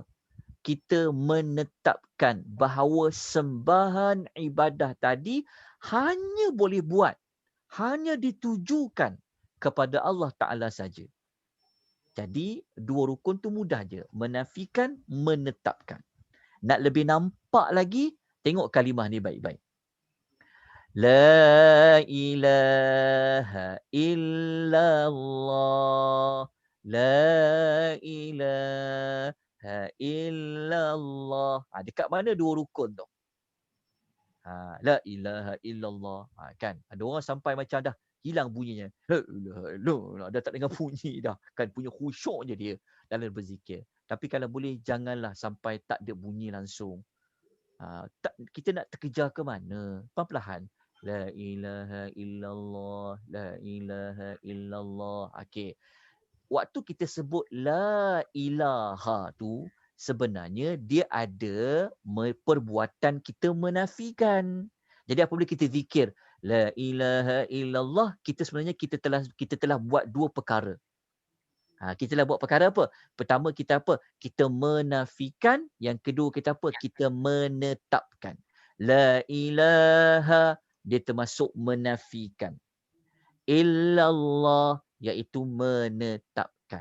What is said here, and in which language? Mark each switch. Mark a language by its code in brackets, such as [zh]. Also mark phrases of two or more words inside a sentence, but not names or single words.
[ms] Kita menetapkan bahawa sembahan ibadah tadi hanya boleh buat, hanya ditujukan kepada Allah Ta'ala saja. Jadi, 2 rukun tu mudah je. Menafikan, menetapkan. Nak lebih nampak lagi, tengok kalimah ni baik-baik. [ar] لا إله إلا الله. لا إله إلا الله. [ms] Dekat mana 2 rukun tu? [ar] لا إله إلا الله. [ms] Kan? Ada orang sampai macam dah hilang bunyinya. [ar] لا إله إلا الله. [ms] Dah tak dengar bunyi dah. Kan punya khusyuk je dia dalam berzikir. Tapi kalau boleh, janganlah sampai tak ada bunyi langsung. Kita nak terkejar ke mana? Perlahan. [ar] لا إله إلا الله. لا إله إلا الله. [ms] Okey. Waktu kita sebut [ar] لا إله [ms] tu, sebenarnya dia ada perbuatan kita menafikan. Jadi apabila kita zikir [ar] لا إله إلا الله, [ms] kita sebenarnya kita telah buat 2 perkara. Kita telah buat perkara apa? Pertama kita apa? Kita menafikan. Yang kedua kita apa? Kita menetapkan. [ar] لا إله, [ms] dia termasuk menafikan. Illallah, iaitu menetapkan.